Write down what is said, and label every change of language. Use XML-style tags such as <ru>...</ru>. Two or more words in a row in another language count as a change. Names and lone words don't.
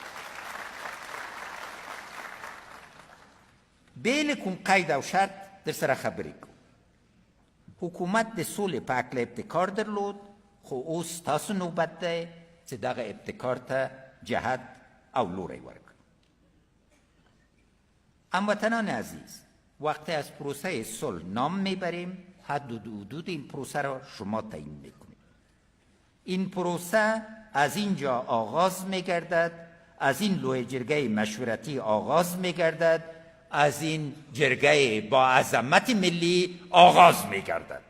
<ps>بې له کوم قید او شرط در سره خبرې کوو. حکومت د سولې په هکله ابتکار درلود، خو اوس تاسو نوبت دی چې دغه ابتکار ته جهت او لوری ورکړو.</ps> <fa>هموطنان عزیز، وقتی از پروسه صلح نام میبریم حد و حدود این پروسه را شما تعیین میکنید. این پروسه از اینجا آغاز میگردد، از این لوح جرگه مشورتی آغاز میگردد، از این جرگه با عظمت ملی آغاز میگردد.</fa>